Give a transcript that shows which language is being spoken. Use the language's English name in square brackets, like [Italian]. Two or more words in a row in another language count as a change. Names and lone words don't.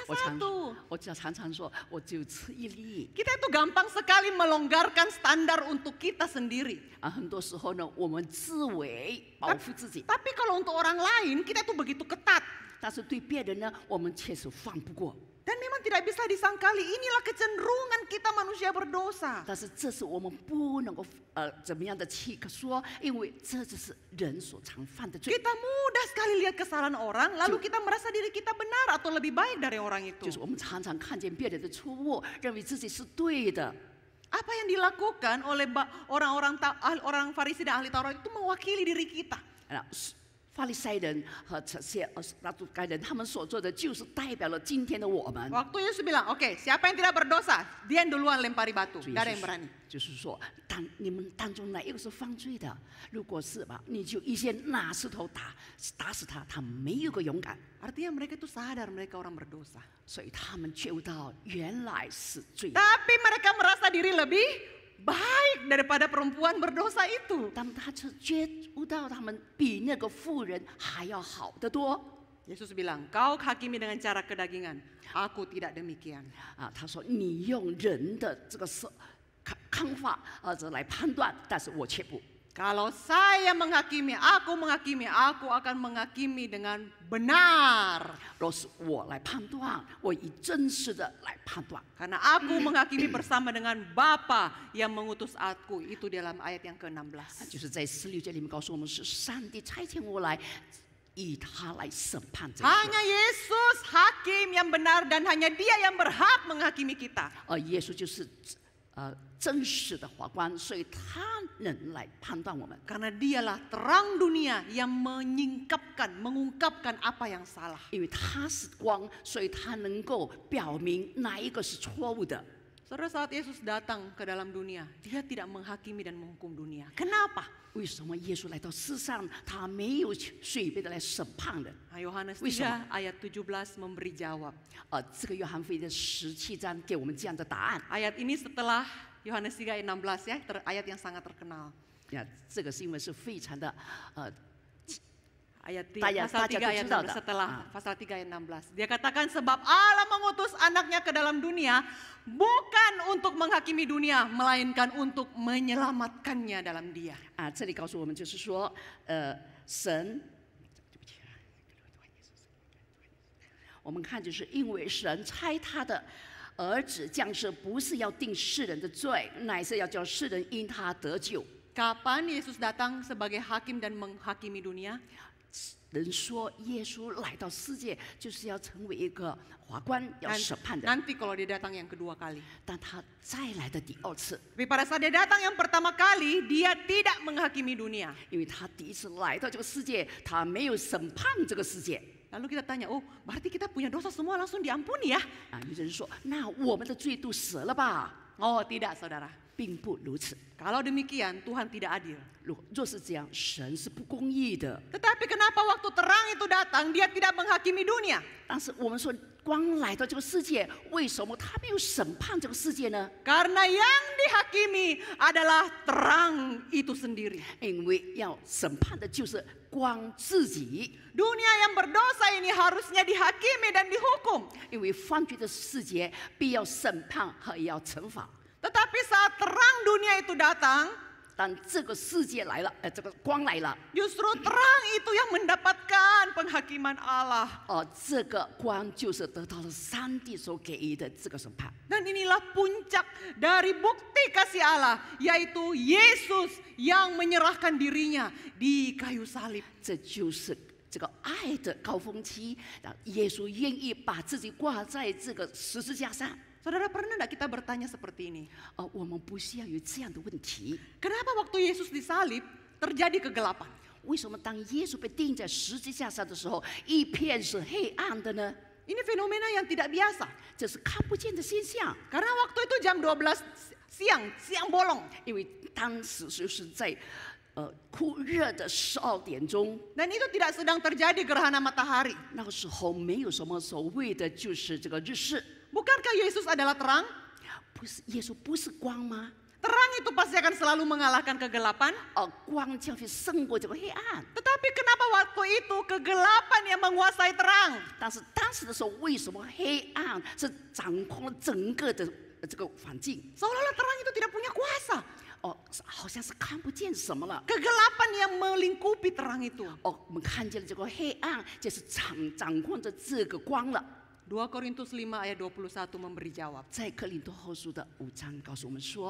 [Chinese] 我常 [Indonesian] satu. [Chinese] 我常常说，我只有吃一粒 [Indonesian] Kita itu gampang sekali melonggarkan standar untuk kita sendiri. 啊。 [Chinese] 很多时候呢，我们自为保护自己， [Indonesian] Tapi kalau untuk orang lain, kita tuh begitu ketat. [Chinese] 但是对别人呢，我们确实放不过。 [Indonesian] Dan memang tidak bisa disangkali, inilah kecenderungan kita manusia berdosa. [Chinese] 但是这是我们不能够怎么样的去说，因为这就是人所常犯的罪。 [Indonesian] Kita mudah sekali lihat kesalahan orang, lalu kita merasa diri kita benar atau lebih baik dari orang [Chinese] 就 [Indonesian] itu. [Chinese] 是我们常常看见别人的错误，认为自己是对的。 [Indonesian] Apa yang dilakukan oleh orang Farisi dan ahli Taurat itu mewakili diri kita. [Chinese] 啊，法利赛人和这些撒都该人，他们所做的就是代表了今天的我们。 [Indonesian] Waktu Yesus bilang, oke, siapa yang tidak berdosa, dia yang duluan lempari batu. [Chinese] 主 [Indonesian] Gak ada [Chinese] 耶 [Indonesian] yang [Chinese] 稣 [Indonesian] berani. [Chinese] 就是说，你们当中哪一个是犯罪的？如果是吧，你就一先拿石头打死他，他没有个勇敢， [Indonesian] Artinya mereka itu sadar mereka orang berdosa. [Chinese] 所以他们觉悟到原来是罪。 [Indonesian] Tapi mereka merasa diri lebih baik daripada perempuan berdosa itu. [Chinese] 当他觉悟到他们比那个妇人还要好得多 [Indonesian] Yesus bilang, kau hakimi dengan cara kedagingan. Aku tidak demikian. [Chinese] 啊，他说你用人的这个看法来判断，但是我却不。 [Indonesian] Kalau saya menghakimi, aku akan menghakimi dengan benar. [Chinese] 若是我来判断，我以真实的来判断。 [Indonesian] Karena aku menghakimi bersama dengan Bapa yang mengutus aku. Itu dalam ayat yang 啊 ke-16. [Chinese] 就是在16节里面告诉我们，是上帝差遣我来，以他来审判这些。 [Indonesian] Hanya Yesus hakim yang benar dan hanya Dia yang berhak menghakimi kita. [Chinese] 耶稣就是真实的法官，所以他能来判断我们。 [Indonesian] Karena Dialah terang dunia yang mengungkapkan apa yang salah. [Chinese] 因为他是光，所以他能够表明哪一个是错误的。 [Indonesian] Saudara, saat Yesus datang ke dalam dunia, Dia tidak menghakimi dan menghukum dunia. Kenapa? [Chinese] 为什么耶稣来到世上，他没有随便的来审判人？ [Indonesian] Yohanes [Chinese] 为什么？ [Indonesian] 3 ayat 17 memberi jawab. [Chinese] 这个约翰福音的17章给我们这样的答案。 [Indonesian] Ayat ini setelah Yohanes 3 ayat 16 ya, ayat yang sangat terkenal. [Chinese] 这个是因为是非常的 [Indonesian] Ayat [Chinese] 大家 [Indonesian] pasal 3 [Chinese] 都 [Indonesian] ayat [Chinese] 知道的。 [Indonesian] 16 setelah pasal 3 ayat 16. Dia katakan sebab Allah mengutus anaknya ke dalam dunia bukan untuk menghakimi dunia melainkan untuk menyelamatkannya dalam Dia. [Chinese] 这里告诉我们就是说，神，我们看就是因为神差他的儿子降世，不是要定世人的罪，乃是要叫世人因他得救。 [Indonesian] Kapan Yesus datang sebagai hakim dan menghakimi dunia? [Chinese] 人说耶稣来到世界就是要成为一个法官，要审判的。 [Indonesian] Nanti kalau dia datang yang kedua kali. [Chinese] 但他再来的第二次， [Indonesian] Tapi pada saat dia datang yang pertama kali, dia tidak menghakimi dunia. [Chinese] 因为他第一次来到这个世界，他没有审判这个世界。 [Indonesian] Lalu kita tanya, oh berarti kita punya dosa semua langsung diampuni ya? [Chinese] 有人说，那我们的罪都死了吧？ [Indonesian] Oh tidak saudara. [Chinese] 并不如此。 [Indonesian] Kalau demikian, Tuhan tidak adil. [Chinese] 若是这样，神是不公义的。 [Indonesian] Tetapi kenapa waktu terang itu datang, dia tidak menghakimi dunia? [Chinese] 但是我们说，光来到这个世界，为什么他没有审判这个世界呢？ [Indonesian] Karena yang dihakimi adalah terang itu sendiri. [Chinese] 因为要审判的就是光自己。 [Indonesian] Dunia yang berdosa ini harusnya dihakimi dan dihukum. [Chinese] 因为犯罪的世界必要审判和要惩罚。 [Indonesian] Tetapi saat terang dunia itu datang, [Chinese] 但这个世界来了，这个光来了， [Indonesian] justru terang itu yang mendapatkan penghakiman Allah. [Chinese] 这个光就是得到了上帝所给予的这个审判。 [Indonesian] Dan inilah puncak dari bukti kasih Allah, yaitu Yesus yang menyerahkan dirinya di kayu salib. [Chinese] 这就是这个爱的高峰期，耶稣愿意把自己挂在这个十字架上。 [Indonesian] Saudara, pernah tidak kita bertanya seperti ini? [Chinese] 我们不需要有这样的问题。 [Indonesian] Kenapa waktu Yesus disalib terjadi kegelapan? [Chinese] 为什么当耶稣被钉在十字架上的时候，一片是黑暗的呢？ [Indonesian] Ini fenomena yang tidak biasa. [Chinese] 这是看不见的现象， [Indonesian] Karena waktu itu jam 12 siang, siang bolong. [Chinese] 因为当时就是在酷热的12点钟， [Indonesian] Dan itu tidak sedang terjadi gerhana matahari. [Chinese] 那个时候没有什么所谓的就是这个日式。 [Indonesian] Bukankah Yesus adalah terang? [Chinese] 不是耶稣不是光吗？ [Indonesian] Terang itu pasti akan selalu mengalahkan kegelapan. [Chinese] 光将会胜过这个黑暗。 [Indonesian] Tetapi kenapa waktu itu kegelapan yang menguasai terang? [Chinese] 但是当时的时候，为什么黑暗是掌控了整个的这个环境？ [Indonesian] Seolah-olah terang itu tidak punya kuasa. [Chinese] 好像是看不见什么了。 [Indonesian] Kegelapan yang melingkupi terang itu. [Chinese] 我们看见了这个黑暗，就是掌控着这个光了。 [Indonesian] 2 Korintus 5 ayat 21 memberi jawab. [Chinese] 在哥林多后书的5章告诉我们说，